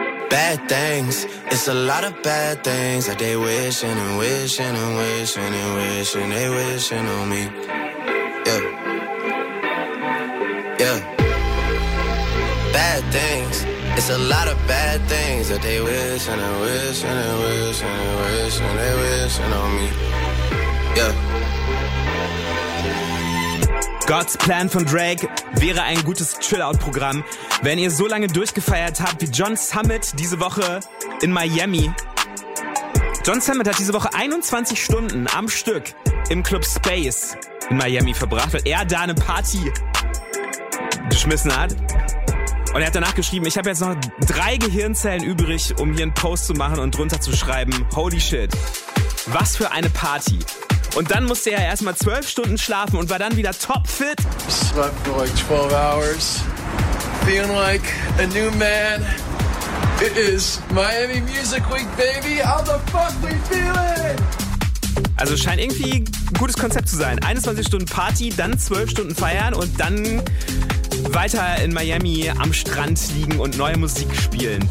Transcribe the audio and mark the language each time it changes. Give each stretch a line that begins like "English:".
English: Bad things, it's a lot of bad things that they wishing and wishing and wishing and wishing they wishing on me. Yeah, yeah. Bad things, it's a lot of bad things that they wish and they wish and they wish and they wish and they wish and on me. Yeah.
German: God's Plan von Drake wäre ein gutes Chill-Out-Programm, wenn ihr so lange durchgefeiert habt wie John Summit diese Woche in Miami. John Summit hat diese Woche 21 Stunden am Stück im Club Space in Miami verbracht, weil er da eine Party geschmissen hat. Und er hat danach geschrieben, ich habe jetzt noch 3 Gehirnzellen übrig, um hier einen Post zu machen und drunter zu schreiben,
English: holy shit,
German: was für eine Party. Und dann musste er erstmal 12 Stunden schlafen und war dann wieder topfit.
English: I slept for like 12 hours, feeling like a new man. It is Miami Music Week, baby. How the fuck we feeling?
German: Also scheint irgendwie ein gutes Konzept zu sein. 21 Stunden Party, dann 12 Stunden feiern und dann weiter in Miami am Strand liegen und neue Musik spielen.